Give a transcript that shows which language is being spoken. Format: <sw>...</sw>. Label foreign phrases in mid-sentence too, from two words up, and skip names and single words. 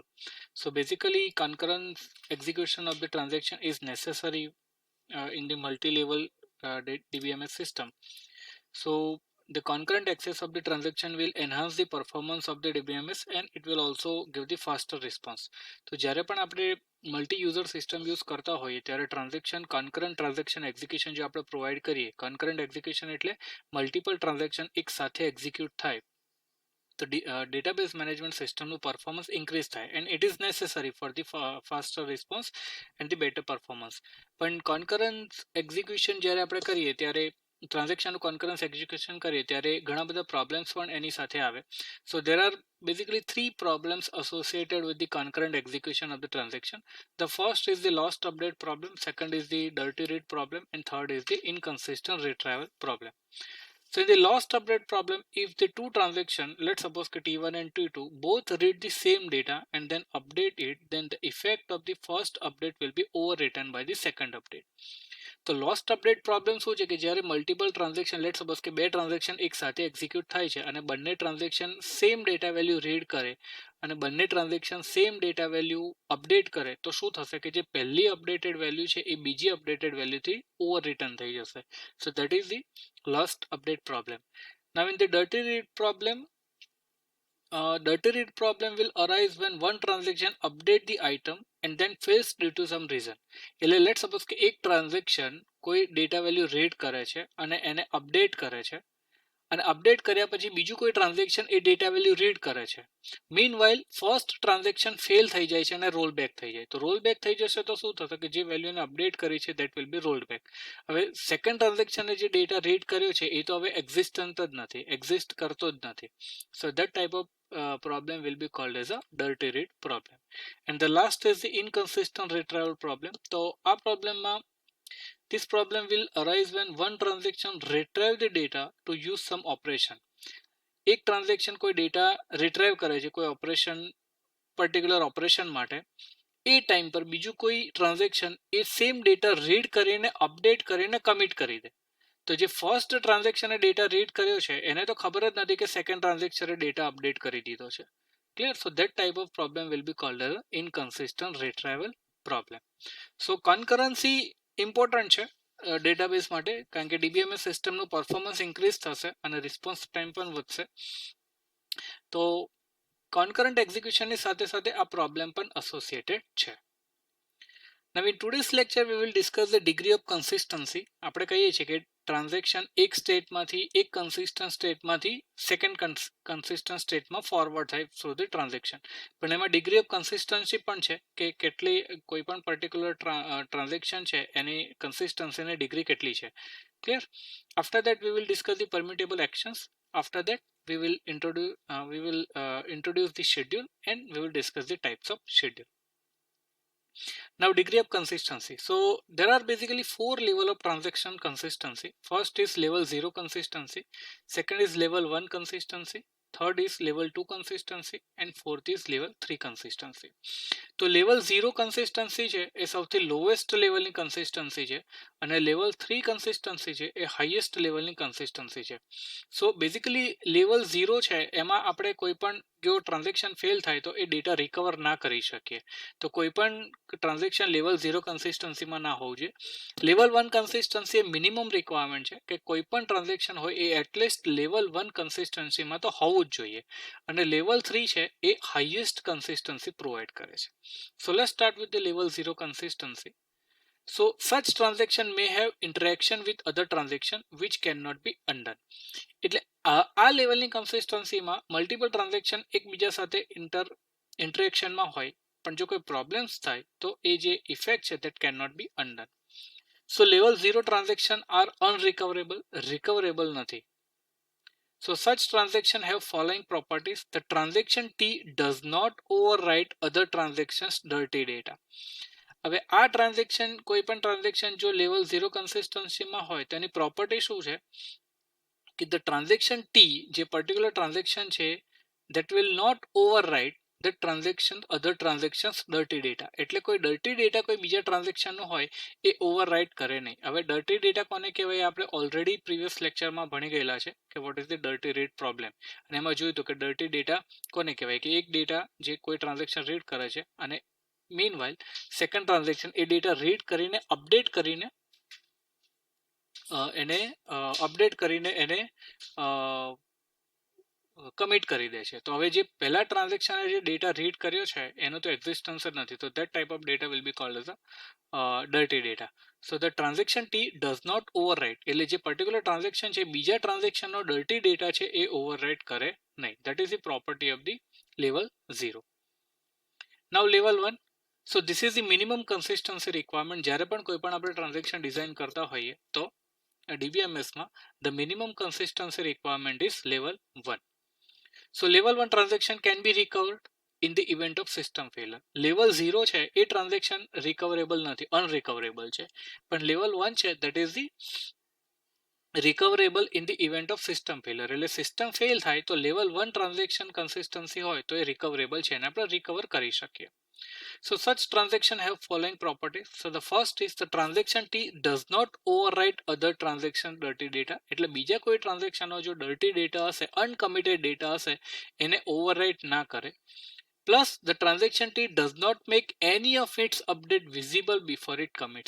<en>So basically, concurrent execution of the transaction is necessary in the multi-level DBMS system. So the concurrent access of the transaction will enhance the performance of the DBMS and it will also give the faster response.</en> <gu>તો જ્યારે પણ આપણે</gu> <en>multi user system use</en> <gu>કરતા હોઈએ ત્યારે</gu> <en>transaction concurrent transaction execution</en> <gu>જે આપણે પ્રોવાઈડ કરીએ</gu> <en>concurrent execution એટલે multiple transaction</en> <gu>એક સાથે એક્ઝિક્યુટ થાય તો</gu> <en>database management system નું performance increase થાય and it is necessary for the faster response and the better performance.</en> <gu>પણ</gu> <en>concurrent execution</en> <gu>જ્યારે આપણે કરીએ ત્યારે ટ્રાન્ઝેક્શનનું</gu> <en>concurrent execution</en> <gu>કરીએ ત્યારે ઘણા બધા પ્રોબ્લેમ્સ પણ એની સાથે આવે.</gu> <en>So there are basically three problems associated with the concurrent execution of the transaction. The first is the lost update problem, second is the dirty read problem, and third is the inconsistent retrieval problem. So in the lost update problem, if the two transactions, let's suppose T1 and T2, both read the same data and then update it, then the effect of the first update will be overwritten by the second update.</en> <gu>તો</gu> <en>lost update problem</en> <gu>શું છે કે જ્યારે</gu> <en>multiple transaction let suppose</en> <gu>કે બે ટ્રાન્ઝેક્શન એક સાથે એક્ઝિક્યુટ થાય છે અને બંને</gu> <en>transaction same data value read</en> <gu>કરે અને બંને</gu> <en>transaction same data value update</en> <gu>કરે તો શું થશે કે જે પહેલી</gu> <en>updated value</en> <gu>છે એ બીજી</gu> <en>updated valueથી over return</en> <gu>થઈ જશે.</gu> <en>so that is the lost update problem. Now in the dirty read problem will arise when one transaction update the item and then fails due to some reason.</en> <gu>એટલે</gu> <en>let's suppose</en> <gu>કે એક ટ્રાન્ઝેક્શન કોઈ</gu> <en>data value read</en> <gu>કરે છે અને એને અપડેટ કરે છે અને અપડેટ કર્યા પછી બીજું કોઈ ટ્રાન્ઝેક્શન એ</gu> <en>data value read</en> <gu>કરે છે.</gu> <en>meanwhile first transaction fail</en> <gu>થઈ જાય છે અને</gu> <en>roll back</en> <gu>થઈ જાય. તો</gu> <en>roll back</en> <gu>થઈ જશે તો શું થશે કે જે વેલ્યુને અપડેટ કરી છે</gu> <en>that will be rolled back.</en> <gu>હવે</gu> <en>second transactionએ</en> <gu>જે</gu> <en>data read</en> <gu>કર્યો છે એ તો હવે એક્ઝિસ્ટન્ટ જ નથી, એક્ઝિસ્ટ કરતો જ નથી.</gu> <en>so that type of problem will be called as a dirty read problem. And the last is the inconsistent retrieval problem.</en> <gu>તો આ પ્રોબ્લેમમાં</gu> <en>this problem will arise when one transaction retrieve the data to use some operation.</en> <gu>એક ટ્રાન્ઝેક્શન કોઈ</gu> <en>data retrieve</en> <gu>કરે છે કોઈ</gu> <en>operation particular operation</en> <gu>માટે, એ ટાઈમ પર બીજું કોઈ ટ્રાન્ઝેક્શન એ</gu> <en>same data read</en> <gu>કરીને અપડેટ કરીને કમિટ કરી દે. તો જે</gu> <en>first transactionએ data read</en> <gu>કર્યો છે એને તો ખબર જ નથી કે</gu> <en>second transactionએ data update</en> <gu>કરી દીધો છે.</gu> <en>ક્લિયર? so that type of problem will be called as inconsistent retrieval problem. so concurrency important</en> <gu>છે ડેટાબેઝ માટે કારણ કે</gu> <en>DBMS systemનું performance increase</en> <gu>થશે અને</gu> <en>response time</en> <gu>પણ વધશે. તો</gu> <en>concurrent executionની</en> <gu>સાથે સાથે આ પ્રોબ્લેમ પણ એસોસિએટેડ છે.</gu> <en>Now in today's lecture we will discuss the degree of consistency.</en> <gu>આપણે કહીએ છીએ કે ટ્રાન્ઝેક્શન એક સ્ટેટમાંથી એક</gu> <en>consistent stateમાંથી second consistent stateમાં forward</en> <gu>થાય</gu> <en>through the transaction.</en> <gu>પણ એમાં</gu> <en>degree of consistency</en> <gu>પણ છે કે કેટલી કોઈ પણ</gu> <en>particular transaction</en> <gu>છે એની કન્સિસ્ટન્સીની ડિગ્રી કેટલી છે.</gu> <en>ક્લિયર? after that we will discuss the permittable actions. after that we will introduce the schedule and we will discuss the types of schedule. Now degree of consistency. So there are basically four level of transaction consistency. First is level 0 consistency, second is level 1 consistency, third is level 2 consistency and fourth is level 3 consistency.</en> <gu>તો</gu> <en>level 0 consistency</en> <gu>છે એ સૌથી</gu> <en>lowest levelની</en> <gu>કન્સિસ્ટન્સી છે અને</gu> <en>level 3 consistency</en> <gu>છે એ</gu> <en>highest levelની</en> <gu>કન્સિસ્ટન્સી છે.</gu> <en>so basically level 0</en> <gu>છે એમાં આપણે કોઈ પણ જો ટ્રાન્ઝેક્શન ફેલ થાય તો એ</gu> <en>data recover</en> <gu>ના કરી શકીએ. તો કોઈ પણ</gu> <en>transaction level 0 consistencyમાં</en> <gu>ના હોવું જોઈએ.</gu> <en>level 1 consistency</en> <gu>એ</gu> <en>minimum requirement</en> <gu>છે કે કોઈ પણ ટ્રાન્ઝેક્શન હોય એ</gu> <en>atleast level 1 consistencyમાં</en> <gu>તો હોવું જ જોઈએ અને</gu> <en>level 3</en> <gu>છે એ</gu> <en>highest consistency provide</en> <gu>કરે છે.</gu> <en>So let's start with the level 0 consistency. So such transaction may have interaction with other transaction which cannot be undone.</en> <gu>એટલે આ લેવલની કન્સિસ્ટન્સીમાં</gu> <en>multiple transaction</en> <gu>એકબીજા સાથે ઇન્ટરેક્શનમાં હોય પણ જો કોઈ પ્રોબ્લેમ્સ થાય તો એ જે ઇફેક્ટ છે</gu> <en>that cannot be undone. So level 0 transaction are unrecoverable, recoverable નથી. So such transaction have following properties. The transaction T does not overwrite other transactions dirty data.</en> <gu>હવે આ ટ્રાન્ઝેક્શન કોઈ પણ ટ્રાન્ઝેક્શન જો</gu> <en>level 0 consistencyમાં</en> <gu>હોય તેની પ્રોપર્ટી શું છે કે</gu> <en>the transaction T જે particular transaction છે that will not overwrite the transaction other transactions dirty data.</en> <gu>એટલે કોઈ</gu> <en>dirty data</en> <gu>કોઈ બીજા transaction નો હોય એ overwrite કરે નહીં. હવે</gu> <en>dirty data</en> <gu>કોને કહેવાય આપણે ઓલરેડી</gu> <en>previous lectureમાં</en> <gu>ભણી ગયેલા છે કે</gu> <en>what is the dirty read problem,</en> <gu>અને એમાં જોયું હતું કે</gu> <en>dirty data</en> <gu>કોને કહેવાય કે એક ડેટા જે કોઈ ટ્રાન્ઝેક્શન રીડ કરે છે અને</gu> <en>meanwhile second transaction</en> <gu>એ</gu> <en>data read</en> <gu>કરીને અપડેટ કરીને એને કમિટ કરી દે છે. તો હવે જે પહેલા ટ્રાન્ઝેક્શને જે</gu> <en>data read</en> <gu>કર્યો છે એનો તો એક્ઝિસ્ટન્સ જ નથી, તો</gu> <en>that type of data will be called as a dirty data. So the transaction T does not overwrite,</en> <gu>એટલે જે</gu> <en>particular transaction</en> <gu>છે બીજા ટ્રાન્ઝેક્શનનો</gu> <en>dirty data</en> <gu>છે એ ઓવરરાઇટ કરે નહીં.</gu> <en>That is the property of the level 0. Now level 1. So this is the minimum consistency requirement.</en> <gu>જ્યારે પણ કોઈ પણ આપણે</gu> <en>transaction design</en> <gu>કરતા હોઈએ તો DBMS માં</gu> <en>the minimum consistency requirement is level 1. So level 1 transaction can be recovered in the event of system failure. Level 0</en> <gu>છે એ</gu> <en>transaction recoverable નથી, unrecoverable છે. પણ level 1 છે that is the recoverable in the event of system failure.</en> <gu>એટલે</gu> <en>system fail</en> <gu>થાય તો</gu> <en>level 1 transaction consistency</en> <gu>હોય તો એ recoverable છે અને આપણે recover કરી શકીએ.</gu> <en>So such transaction have following properties. So the first is the transaction T does not overwrite other transaction dirty data.</en> <gu>એટલે બીજા કોઈ transaction નો જો</gu> <en>dirty data</en> <gu>હશે,</gu> <en>uncommitted data</en> <gu>હશે એને overwrite ના કરે.</gu> <en>Plus the transaction T does not make any of its update visible before it commits.</en>